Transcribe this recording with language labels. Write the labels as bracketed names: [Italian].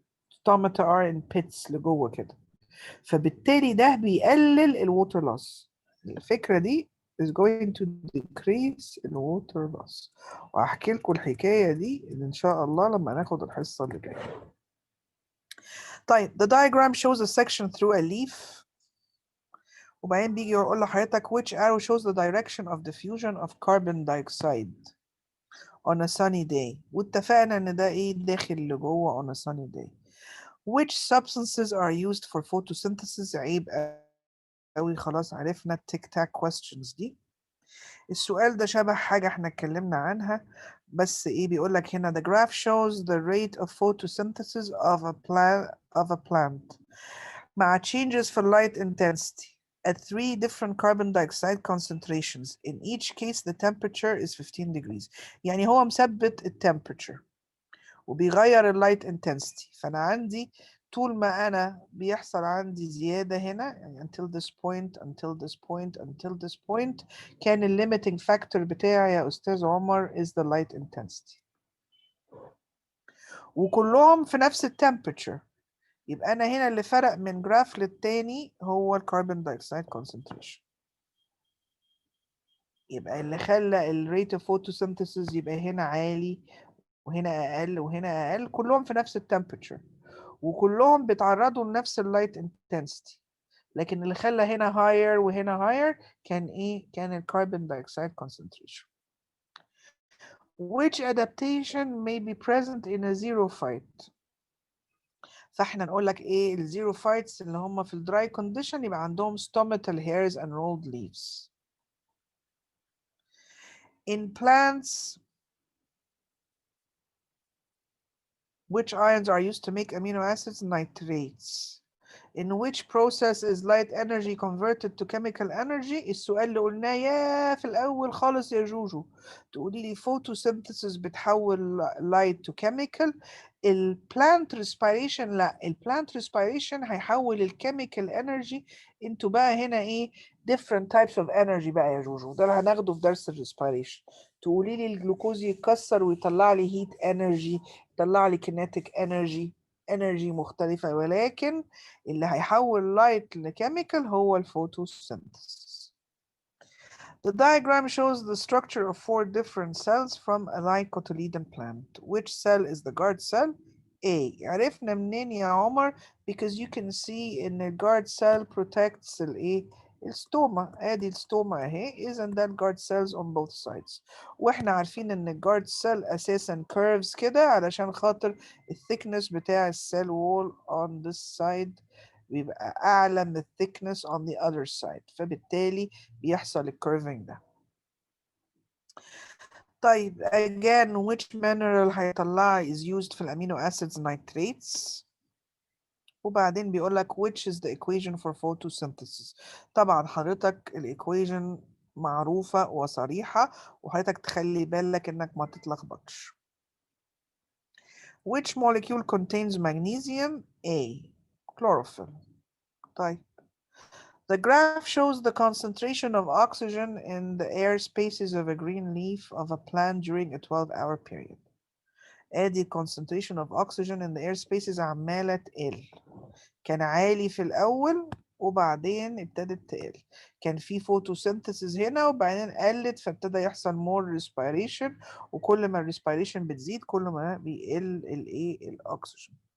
[English] stomata are in pits [Arabic] لجوه كده، فبالتالي ده بيقلل الووتر لوس. الفكرة دي [English] is going to decrease [Arabic] الووتر لوس، وهحكي لكم الحكاية دي إن شاء الله لما ناخد الحصة اللي جاية. [English] طيب the diagram shows a section through a leaf، [Arabic] وبعدين بيجي يقول لحضرتك [English] which arrow shows the direction of diffusion of carbon dioxide on a sunny day، [Arabic] واتفقنا إن ده إيه داخل لجوه [English] on a sunny day. Which substances are used for photosynthesis؟ [Arabic] عيب قوي، خلاص عرفنا التيك تاك [English] questions دي. [Arabic] السؤال ده شبه حاجة احنا اتكلمنا عنها، بس ايه بيقول لك هنا [English] the graph shows the rate of photosynthesis of a plant مع changes for light intensity at 3 different carbon dioxide concentrations. In each case the temperature is 15 degrees. [Arabic] يعني هو مثبت التمبريتشر وبيغير اللايت انتنسيتي، فانا عندي طول ما انا بيحصل عندي زياده هنا يعني [English] until this point until this point [Arabic] until this point كان الليميتنج فاكتور بتاعي يا استاذ عمر [English] is the light intensity، [Arabic] وكلهم في نفس التمبريتشر. يبقى انا هنا اللي فرق من جراف للتاني هو الكربون دايوكسيد concentration. يبقى اللي خلى الريت اوف photosynthesis يبقى هنا عالي وهنا اقل وهنا اقل، كلهم في نفس التمبريتشر وكلهم بيتعرضوا لنفس اللايت انتنسيتي، لكن اللي خلى هنا higher وهنا higher كان ايه؟ كان الكربون دايوكسيد concentration. [English] Which adaptation may be present in a xerophyte؟ [Arabic] فاحنا نقول لك ايه الزيروفايتس اللي هم في الدراي كونديشن يبقى عندهم [English] stomatal hairs and rolled leaves. In plants, which ions are used to make amino acids? Nitrates. In which process is light energy converted to chemical energy? [Arabic] السؤال اللي قلناه يا في الأول خالص يا جوجو، تقولي لي photosynthesis بتحول [English] light to chemical. plant respiration لا، plant respiration هيحول chemical energy into بقى هنا ايه different types of energy بقى يا جوجو، [Arabic] ده اللي هناخده في درس [English] respiration. [Arabic] تقولي لي الجلوكوز يتكسر ويطلع لي heat energy، يطلع لي kinetic energy مختلفة، ولكن اللي هيحول light لchemical هو الفوتوسينثيسيس. [English] The diagram shows the structure of 4 different cells from a dicotyledon plant. Which cell is the guard cell? A. [Arabic] عرفنا منين يا عمر؟ [English] Because you can see in the guard cell protects [Arabic] الايه؟ الستوما. ادي الستوما اهي، اذا ده الجارد cells [English] on both sides. [Arabic] واحنا عارفين ان الجارد cell اساسا curves كده علشان خاطر الثيكنس بتاع السيل wall on this side بيبقى اعلى من الثيكنس [English] on the other side، [Arabic] فبالتالي بيحصل الكيرفينج ده. [English] طيب again which mineral هيطلع is used في الامينو acids nitrates. [Arabic] وبعدين بيقول لك [English] which is the equation for photosynthesis. [Arabic] طبعا حضرتك الايكويشن معروفة وصريحة، وحضرتك تخلي بالك انك ما تتلخبطش. [English] Which molecule contains magnesium? A. Chlorophyll. طيب the graph shows the concentration of oxygen in the air spaces of a green leaf of a plant during a 12-hour period. ادي concentration of oxygen in the air spaces [Arabic] عمالة تقل. كان عالي في الأول وبعدين ابتدت تقل. كان في photosynthesis هنا وبعدين قلت، فابتدى يحصل more respiration، وكل ما الريسبيريشن بتزيد كل ما بيقل الايه الأكسجين.